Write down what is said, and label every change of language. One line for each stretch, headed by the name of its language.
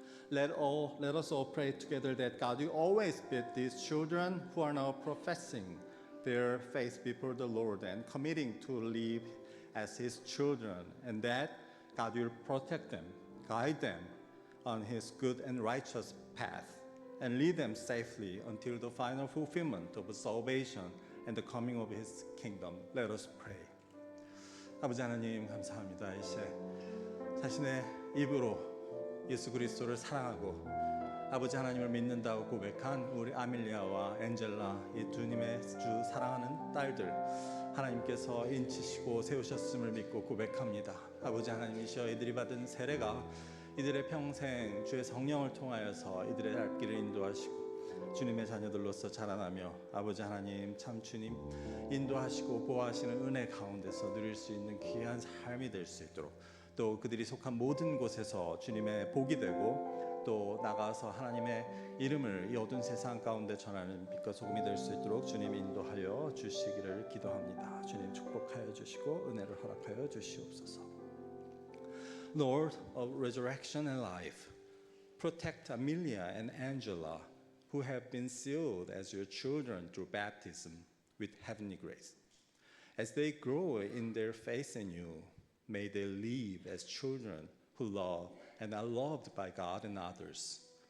English: Let us all pray together that God will always be with these children who are now professing their faith before the Lord and committing to live as His children, and that God will protect them, guide them on His good and righteous path, and lead them safely until the final fulfillment of salvation and the coming of His kingdom. Let us pray.
Korean: 아버지 하나님 감사합니다. 이제 자신의 입으로 예수 그리스도를 사랑하고 아버지 하나님을 믿는다고 고백한 우리 아밀리아와 엔젤라 이 주님의 주 사랑하는 딸들 하나님께서 인치시고 세우셨음을 믿고 고백합니다. 아버지 하나님이시여 이들이 받은 세례가 이들의 평생 주의 성령을 통하여서 이들의 앞길을 인도하시고 주님의 자녀들로서 자라나며 아버지 하나님 참 주님 인도하시고 보호하시는 은혜 가운데서 누릴 수 있는 귀한 삶이 될 수 있도록 또 그들이 속한 모든 곳에서 주님의 복이 되고 또 나가서 하나님의 이름을 이 어두운 세상 가운데 전하는 빛과 소금이 될 수 있도록 주님 인도하여 주시기를 기도합니다. 주님 축복하여 주시고 은혜를 허락하여 주시옵소서.
English: Lord of resurrection and life, protect Amelia and Angela, who have been sealed as your children through baptism with heavenly grace. As they grow in their faith in you, may they live as children who love and are loved by God and others.